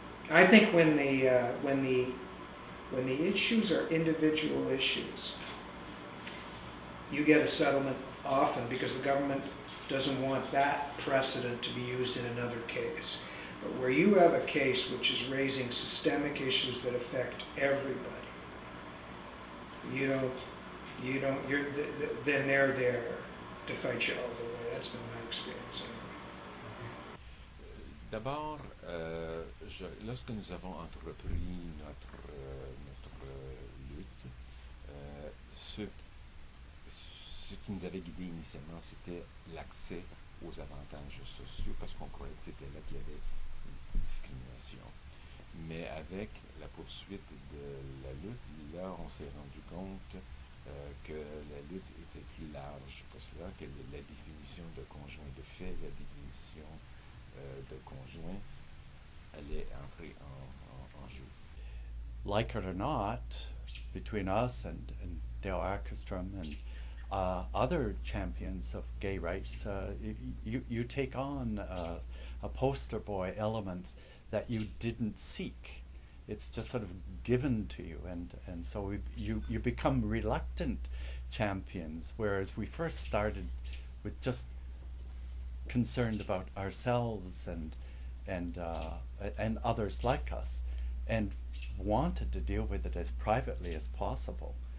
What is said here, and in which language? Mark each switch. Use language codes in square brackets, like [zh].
[en] I think when the issues are individual issues, you get a settlement often because the government doesn't want that precedent to be used in another case. But where you have a case which is raising systemic issues that affect everybody, then they're there to fight you all the way. That's been my experience. [fr] D'abord, lorsque nous avons entrepris notre lutte, ce qui nous avait guidé initialement, c'était l'accès aux avantages sociaux, parce qu'on croyait que c'était là qu'il y avait une discrimination. Mais avec la poursuite de la lutte, là, on s'est rendu compte que la lutte était plus large que cela, que la définition de conjoint de fait, la définition de conjoint allait entrer en jeu. [en] Like it or not, between us and Dale Ackerstrom and other champions of gay rights, you take on a poster boy element that you didn't seek. It's just sort of given to you, and so you become reluctant champions, whereas we first started with just concerned about ourselves and others like us, and wanted to deal with it as privately as possible.